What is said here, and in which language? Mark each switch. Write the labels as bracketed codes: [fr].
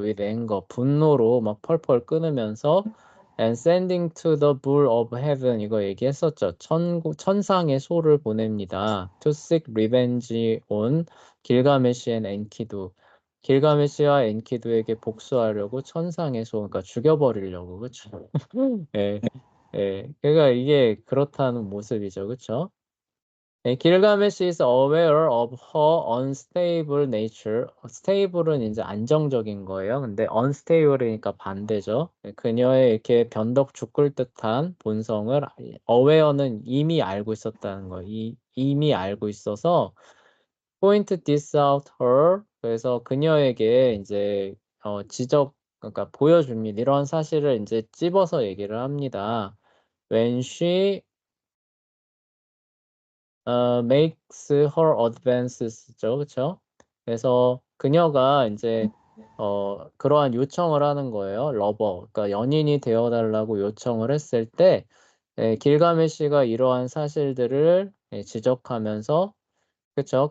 [en] with anger [ko] 분노로 막 펄펄 끓으면서 [en] and sending to the bull of heaven [ko] 이거 얘기했었죠. 천상의 소를 보냅니다. [en] to seek revenge on 길가메시 and 엔키두. [ko] 길가메시와 엔키두에게 복수하려고 천상의 소, 그러니까 죽여버리려고, 그렇죠? 예, 예. 그러니까 이게 그렇다는 모습이죠, 그렇죠? [en] 길가메시 is aware of her unstable nature. [ko] stable은 이제 안정적인 거예요. 근데 unstable이니까 반대죠. 그녀의 이렇게 변덕 죽을 듯한 본성을 aware는 이미 알고 있었다는 거예요. 이미 알고 있어서 [en] point this out her. [ko] 그래서 그녀에게 이제 그러니까 보여줍니다. 이런 사실을 이제 찝어서 얘기를 합니다. [en] When she makes her advances죠, [ko] 그렇죠? 그래서 그녀가 이제 그러한 요청을 하는 거예요, 러버. 그러니까 연인이 되어달라고 요청을 했을 때, 길가메시가 이러한 사실들을 지적하면서, 그렇죠?